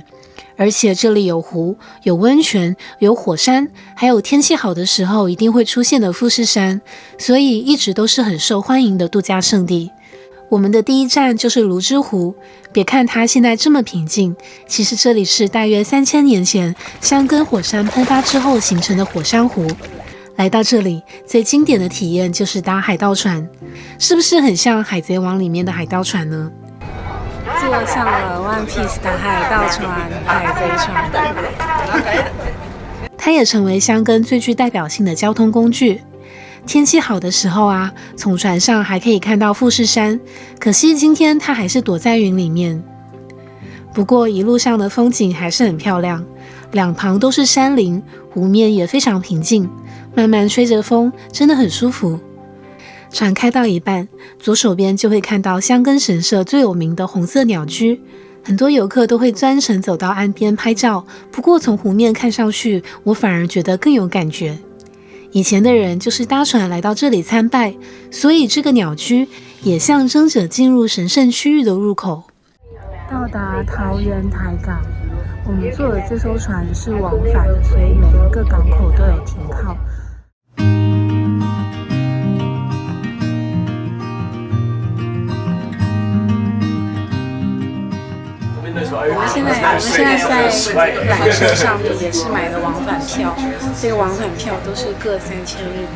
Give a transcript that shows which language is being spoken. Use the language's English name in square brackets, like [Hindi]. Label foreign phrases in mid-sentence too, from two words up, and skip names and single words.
[Chinese] 而且這裡有湖、有溫泉、有火山，還有天氣好的時候一定會出現的富士山，所以一直都是很受歡迎的度假勝地。我們的第一站就是蘆之湖，別看它現在這麼平靜，其實這裡是大約3000年前箱根火山噴發之後形成的火山湖。來到這裡，最經典的體驗就是搭海盜船，是不是很像《海賊王》裡面的海盜船呢？坐上了 One Piece 的海盜船、海賊船，它也成為箱根最具代表性的交通工具。天氣好的時候啊，從船上還可以看到富士山，可惜今天它還是躲在雲裡面。不過一路上的風景還是很漂亮，兩旁都是山林，湖面也非常平靜，慢慢吹着風，真的很舒服。船開到一半，左手邊就會看到箱根神社最有名的紅色鳥居，很多遊客都會專程走到岸邊拍照。不過從湖面看上去，我反而覺得更有感覺。以前的人就是搭船來到這裡參拜，所以這個鳥居也象徵着進入神聖區域的入口。到達桃園台港，我們坐的這艘船是往返的，所以每一個港口都有停靠。我們現在在纜車上面也是買的往返票，這個往返票都是各3000日幣。